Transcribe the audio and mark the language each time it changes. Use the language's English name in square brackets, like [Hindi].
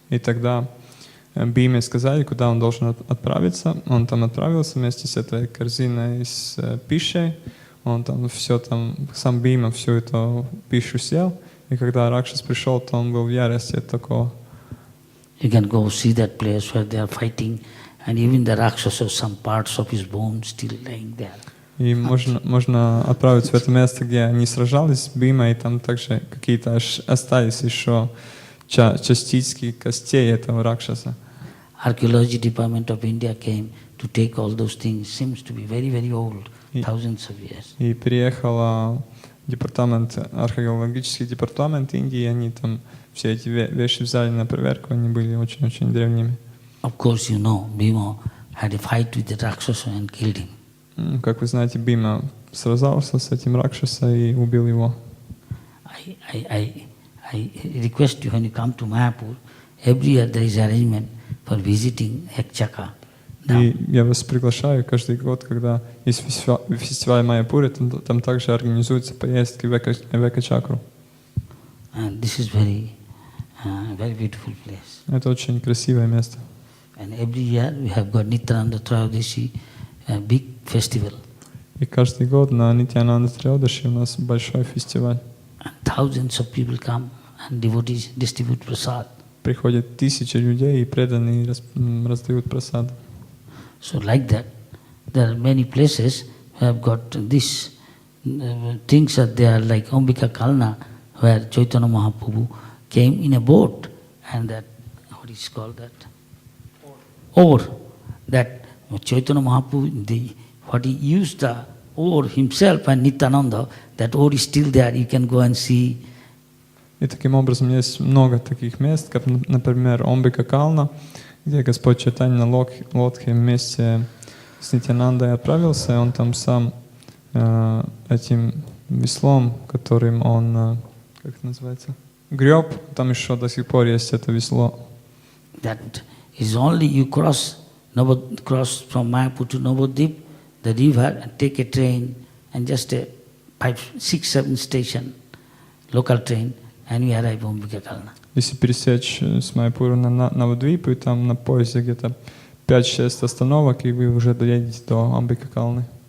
[Russian] И тогда Бхиме сказали, куда он должен отправиться. Он там отправился вместе с этой корзиной с пищей. Он там все там, сам Бхима всю эту пищу съел. И когда Ракшас пришел, то он был в ярости от такого. [English] You can go see that place where they are fighting, and even the Rakshasa, some parts of his bone still lying there. [Russian] И можно отправиться в это место, где они сражались с Бхимой, и там также какие-то остались еще частички костей этого Ракшаса. [English] Archaeology Department of India came to take all those things. Seems to be very, very old, thousands of years. [Russian] И приехал археологический департамент Индии, и они там все эти вещи взяли на проверку, они были очень-очень древними. [English] Of course, you know, Bhima had a fight with the Rakshasa and killed him. [Russian] Как вы знаете, Бхима сражался с этим Ракшаса и убил его. [English] I request you, when you come to Mayapur, every year there is arrangement for visiting Ekchaka. [Russian] И я вас приглашаю каждый год, когда есть фестиваль Майяпуре, там также организуются поездки в Экачакру. [English] And this is very beautiful place. [Russian] Это очень красивое место. [English] And every year we have got Nityananda Trayodasi, a big festival. [Russian] И каждый год на Нитьянанда Троядаши у нас большой фестиваль. [English] And thousands of people come and devotees distribute prasad. [Russian] Приходят тысячи людей и преданные раздают прасад. [English] So like that, there are many places who have got this things are there, like Ambika Kalna, where Chaitanya Mahaprabhu came in a boat, and that, what is called that? Oar. That Chaitanya Mahaprabhu, what he used the oar himself and Nityananda, that oar is still there, you can go and see. [Russian] И таким образом есть много таких мест, как, например, Омбика Кална, где Господь Чайтанья на лодке вместе с Нитьянандой отправился, и он там сам этим веслом, которым он, как это называется, греб, там еще до сих пор есть это весло. [English] That is only you cross from Mayapur to Navadvip, the river, and take a train, and just a 5, 6, 7 station, local train, and we arrive in Ambika Kalna. [Russian] Если пересечь с Майяпура на Навадвипу, и там на поезде где-то 5-6 остановок, и вы уже доедете до Амбика Калны.